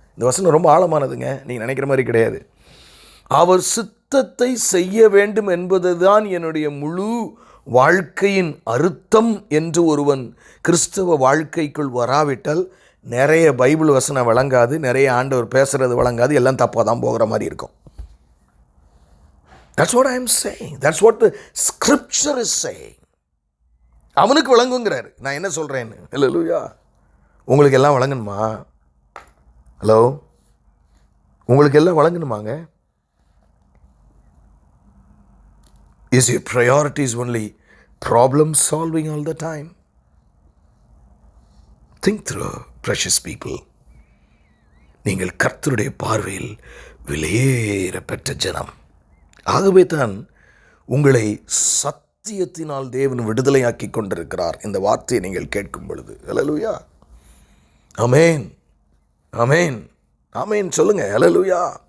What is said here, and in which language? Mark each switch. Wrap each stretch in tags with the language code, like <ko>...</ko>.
<ta>இந்த வசனம் ரொம்ப ஆழமானதுங்க. நீங்கள் நினைக்கிற மாதிரி கிடையாது. அவர் சித்தத்தை செய்ய வேண்டும் என்பதுதான் என்னுடைய முழு வாழ்க்கையின் அர்த்தம் என்று ஒருவன் கிறிஸ்தவ வாழ்க்கைக்குள் வராவிட்டால் நிறைய பைபிள் வசனம் வழங்காது, நிறைய ஆண்டவர் பேசுகிறது வழங்காது, எல்லாம் தப்பாக தான் போகிற மாதிரி இருக்கும்.</ta> <en>That's what I am saying. That's what the scripture is saying.</en> <ta>அவனுக்கு வழங்குங்கிறாரு. நான் என்ன சொல்கிறேன்னு. அல்லேலூயா. உங்களுக்கு எல்லாம் வழங்கணுமா? ஹலோ, உங்களுக்கு எல்லாம் வழங்கணுமாங்க?</ta> <en>Is your priorities only problem solving all the time? Think through, precious people.</en> <ta>நீங்கள் கர்த்தருடைய பார்வையில் விலையேற பெற்ற ஜனம். ஆகவே தான் உங்களை சத்தியத்தினால் தேவன் விடுதலையாக்கி கொண்டிருக்கிறார். இந்த வார்த்தையை நீங்கள் கேட்கும் பொழுது ஹல்லேலூயா, ஆமென், ஆமென், ஆமென் சொல்லுங்க, ஹல்லேலூயா.</ta>